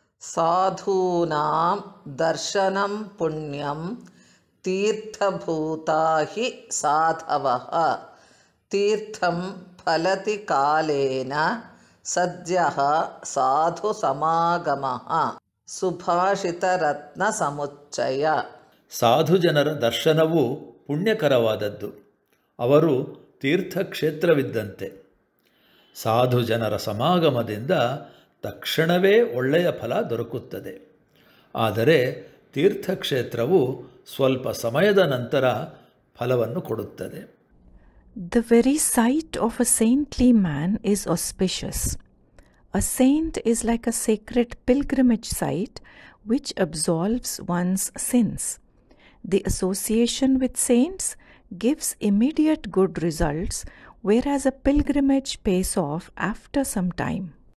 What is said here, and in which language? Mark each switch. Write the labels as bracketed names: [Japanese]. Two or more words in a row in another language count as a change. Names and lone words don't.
[Sanskrit] ಸಾಧೂನಾಂ ದರ್ಶನಂ ಪುಣ್ಯಂ ತೀರ್ಥಭೂತಾ ಹಿ ಸಾಧವಃ ತೀರ್ಥಂ ಫಲತಿ ಕಾಲೇನ ಸದ್ಯಃ ಸಾಧು ಸಮಾಗಮಃ ಸುಭಾಷಿತರತ್ನ ಸಮುಚ್ಚಯ. [Kannada] ಸಾಧು ಜನರ ದರ್ಶನವು ಪುಣ್ಯಕರವಾದದ್ದು. ಅವರು ತೀರ್ಥಕ್ಷೇತ್ರವಿದ್ದಂತೆ. ಸಾಧು ಜನರ ಸಮಾಗಮದಿಂದ ತಕ್ಷಣವೇ ಒಳ್ಳೆಯ ಫಲ ದೊರಕುತ್ತದೆ. ಆದರೆ ತೀರ್ಥಕ್ಷೇತ್ರವು ಸ್ವಲ್ಪ ಸಮಯದ ನಂತರ ಫಲವನ್ನು ಕೊಡುತ್ತದೆ. [English] The very sight of a saintly man is auspicious. A saint is like a sacred pilgrimage site which absolves one's sins. The association with saints gives immediate good results, whereas a pilgrimage pays off after some time.